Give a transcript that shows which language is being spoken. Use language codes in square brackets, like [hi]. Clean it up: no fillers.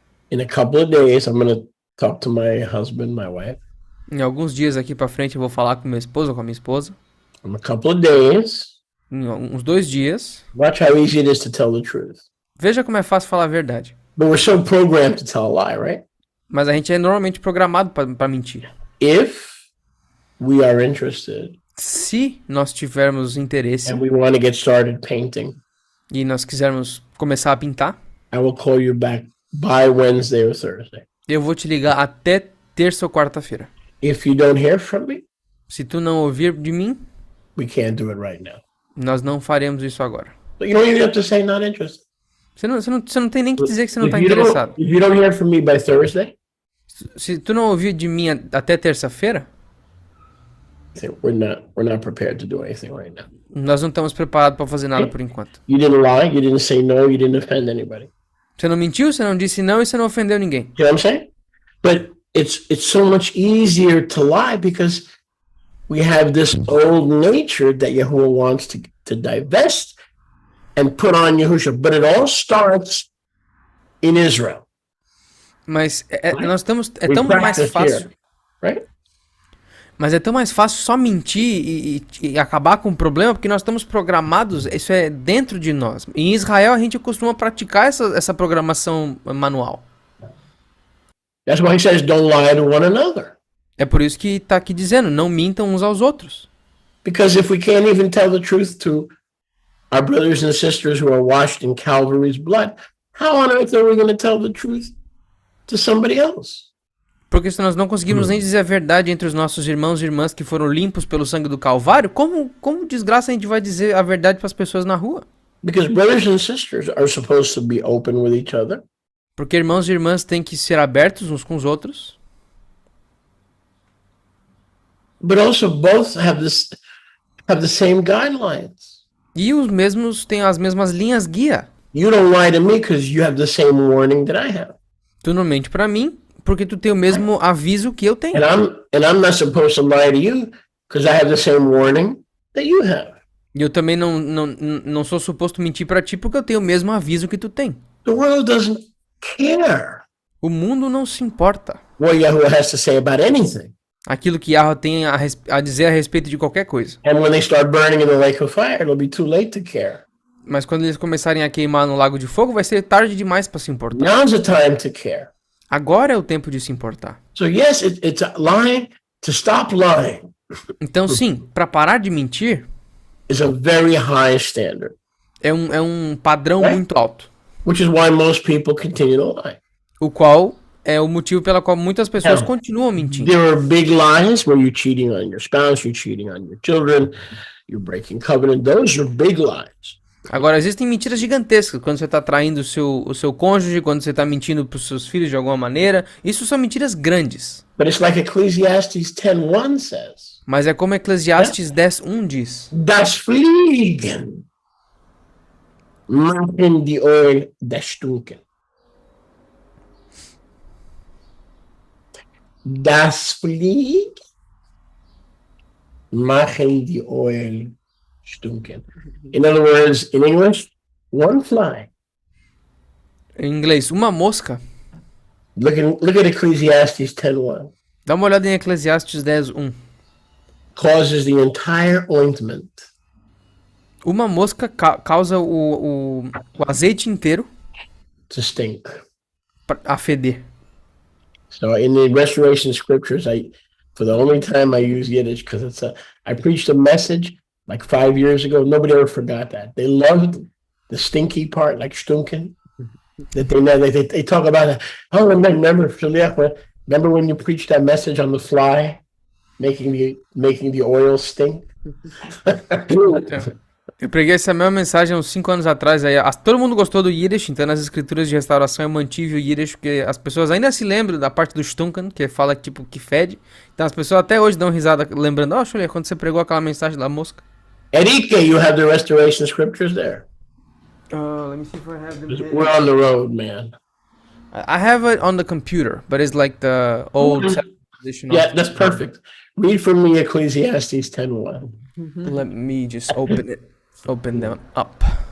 [en] In a couple of days, I'm going to talk to my husband, my wife. [pt] Em alguns dias aqui pra frente eu vou falar com meu esposo ou com a minha esposa. [en] In a couple of days, [pt] Em uns 2 dias. [en] watch how easy it is to tell the truth. [pt] Veja como é fácil falar a verdade. [en] But we're so programmed to tell a lie, right? [pt] Mas a gente é normalmente programado pra mentir. [en] If we are interested [pt] Se nós tivermos interesse [en] and we want to get started painting, [pt] e nós quisermos começar a pintar, [en] I will call you back by Wednesday or Thursday. [pt] eu vou te ligar até terça ou quarta-feira. [en] If you don't hear from me, [pt] Se tu não ouvir de mim, [en] we can't do it right now. [pt] Nós não faremos isso agora. [en] But you don't even have to say not interested. [pt] Você não tem nem que dizer que você não [en] If [pt] tá [en] you don't, [pt] interessado. [en] if you don't hear from me by Thursday, [pt] Se tu não ouvir de mim até terça-feira, [en] then we're not prepared to do anything right now. [pt] nós não estamos preparados para fazer nada por enquanto. [en] You didn't lie, you didn't say no, you didn't offend anybody. [pt] Você não mentiu, você não disse não e você não ofendeu ninguém. [en] You know what I'm saying? But it's so much easier to lie because we have this old nature that Yahuwah wants to divest and put on Yahushua. But it all starts in Israel, [pt] Mas nós estamos. É [en] We [pt] tão mais [en] practice [pt] fácil. [en] here, right? [pt] Mas é tão mais fácil só mentir e acabar com o problema, porque nós estamos programados, isso é dentro de nós. Em Israel a gente costuma praticar essa programação manual. [en] That's why he says, don't lie to one another. [pt] É por isso que tá aqui dizendo, não mintam uns aos outros. [en] Because if we can't even tell the truth to our brothers and sisters who are washed in Calvary's blood, how on earth are we going to tell the truth to somebody else? [pt] Porque se nós não conseguimos nem dizer a verdade entre os nossos irmãos e irmãs que foram limpos pelo sangue do Calvário, como desgraça a gente vai dizer a verdade para as pessoas na rua? [en] Because brothers and sisters are supposed to be open with each other. [pt] Porque irmãos e irmãs têm que ser abertos uns com os outros. [en] But also both have the same guidelines. [pt] E os mesmos têm as mesmas linhas guia. [en] You don't lie to me because you have the same warning that I have. [pt] Tu não mente pra mim porque tu tem o mesmo aviso que eu tenho. [en] And I'm not supposed to lie to you because I have the same warning that you have. [pt] E eu também não sou suposto mentir pra ti porque eu tenho o mesmo aviso que tu tem. [en] The world doesn't care [pt] O mundo não se importa. [en] what Yahuwah has to say about anything. [pt] Aquilo que Yahweh tem a dizer a respeito de qualquer coisa. [en] And when they start burning in the lake of fire, it'll be too late to care. [pt] Mas quando eles começarem a queimar no lago de fogo, vai ser tarde demais pra se importar. [en] Now's the time to care. [pt] Agora é o tempo de se importar. [en] So yes, it's a lying. To stop lying [pt] Então sim, pra parar de mentir, [en] is a very high standard, [pt] é um padrão muito alto. [en] which is why most people continue to lie. [pt] O qual é o motivo pela qual muitas pessoas continuam mentindo. [en] There are big lies where you're cheating on your spouse, you're cheating on your children, you're breaking covenant. Those are big lies. [pt] Agora, existem mentiras gigantescas, quando você está traindo o seu cônjuge, quando você está mentindo para os seus filhos de alguma maneira. Isso são mentiras grandes. [en] But it's like Ecclesiastes 10:1 says, [pt] Mas é como Eclesiastes 10:1 diz. [de] das Fliegen machen die Ohren das Stunken. Das Fliegen machen die Ohren stunken. [en] In other words, in English, one fly. [pt] Em inglês, uma mosca. [en] Look at Ecclesiastes 10:1. [pt] Dá uma olhada em Eclesiastes 10:1. [en] Causes the entire ointment [pt] Uma mosca causa o azeite inteiro [en] to stink. [pt] a feder. [en] So in the restoration scriptures, for the only time I use Yiddish because I preached a message like 5 years ago. Nobody ever forgot that. They loved the stinky part, like stunken. That they talk about it. Oh, remember when you preached that message on the fly, making the oil stink? [pt] Eu preguei essa mesma mensagem há uns 5 anos atrás. Aí, todo mundo gostou do Yiddish, então nas escrituras de restauração eu mantive o Yiddish, porque as pessoas ainda se lembram da parte do Stunken, que fala tipo que fede. Então as pessoas até hoje dão risada lembrando, Xulia, quando você pregou aquela mensagem da mosca. [en] Erika, you have the restoration scriptures there. Let me see if I have them. We're on the road, man. I have it on the computer, but it's like the old edition. Yeah, that's perfect. Read from me Ecclesiastes 10:1. Let me just open them up.